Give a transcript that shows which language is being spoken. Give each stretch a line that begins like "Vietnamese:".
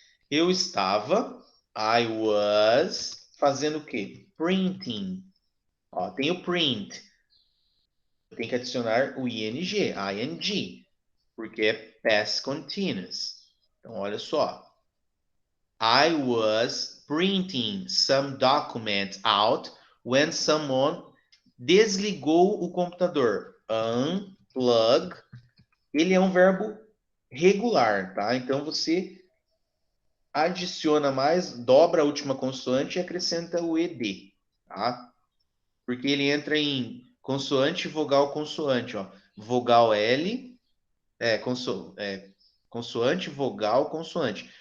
Portuguese: Eu estava,
English: I was,
Portuguese: fazendo o quê? Printing. Ó, tem o print. Tem que adicionar o ing, porque é past continuous. Então, olha só.
English: I was printing some document out when someone
Portuguese: desligou o computador.
English: Unplug.
Portuguese: Ele é um verbo regular, tá? Então, você adiciona mais, dobra a última consoante e acrescenta o ed, tá? Porque ele entra em consoante, vogal, consoante, ó. Vogal L, consoante, vogal, consoante.